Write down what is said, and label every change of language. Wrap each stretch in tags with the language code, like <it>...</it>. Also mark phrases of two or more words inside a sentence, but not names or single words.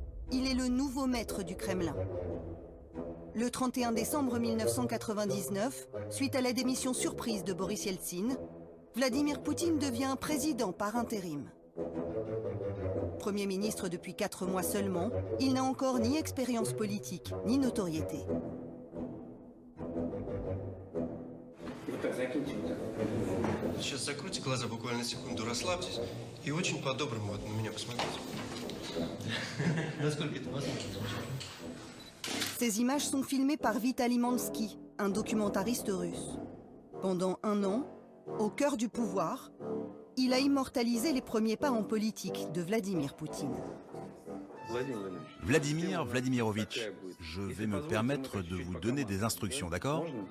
<fr>il est le nouveau maître du Kremlin. Le 31 décembre 1999, suite à la démission surprise de Boris Yeltsin, Vladimir Poutine devient président par intérim. Premier ministre depuis 4 mois seulement, il n'a encore ni expérience politique, ni notoriété.</fr> <ru>Сейчас закройте глаза, буквально секунду, расслабьтесь и очень по-доброму вот на меня посмотрите. Насколько это возможно?</ru> <fr>Ces images sont filmées par Vitaly Mansky, un documentariste russe. Pendant 1 an, au cœur du pouvoir, il a immortalisé les premiers pas en politique de Vladimir Poutine. Vladimir Vladimirovitch, je vais me permettre de vous donner des instructions, d'accord?</fr>